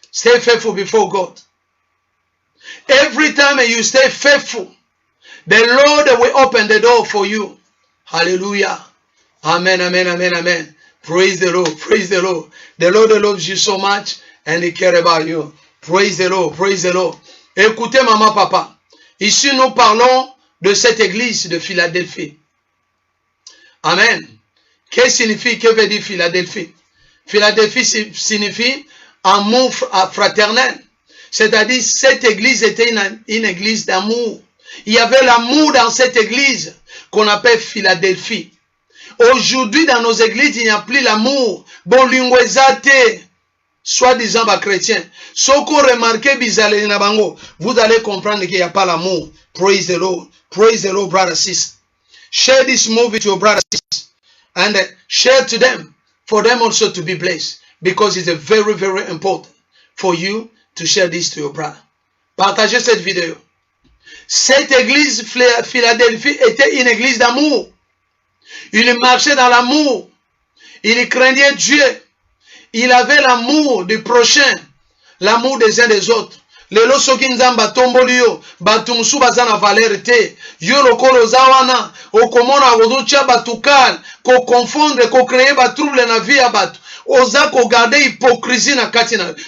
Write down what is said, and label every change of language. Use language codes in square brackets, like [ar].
[en] Stay faithful before God. Every time you stay faithful, the Lord will open the door for you. Hallelujah. Amen, amen, amen, amen. Praise the Lord, praise the Lord. The Lord loves you so much and He cares about you. Praise the Lord, praise the Lord. [fr] Écoutez, maman, papa. Ici, nous parlons de cette église de Philadelphie. Amen. Que signifie, que veut dire Philadelphie? Philadelphie signifie amour fraternel. C'est-à-dire, cette église était une église d'amour. Il y avait l'amour dans cette église qu'on appelle Philadelphie. Aujourd'hui, dans nos églises, il n'y a plus l'amour. Bon, l'ingwezate, soi-disant, chrétien. Ce qu'on remarque, vous allez comprendre qu'il n'y a pas l'amour. [en] Praise the Lord. Praise the Lord, brother, sister. Share this movie with your brother, sister. And share to them, for them also to be blessed. Because it's very, very important for you to share this to your brother. [fr] Partagez cette vidéo. Cette église Philadelphie était une église d'amour. Il marchait dans l'amour. Il craignait Dieu. Il avait l'amour du prochain. L'amour des uns des autres. [ln] Lelo soki nzamba tomboli yo batumsu bazana valeur te yo lokolo zawana okomona ozocha batukal ko confondre ko créer ba trouble na vie ya batu oza ko garder hypocrisie na katina.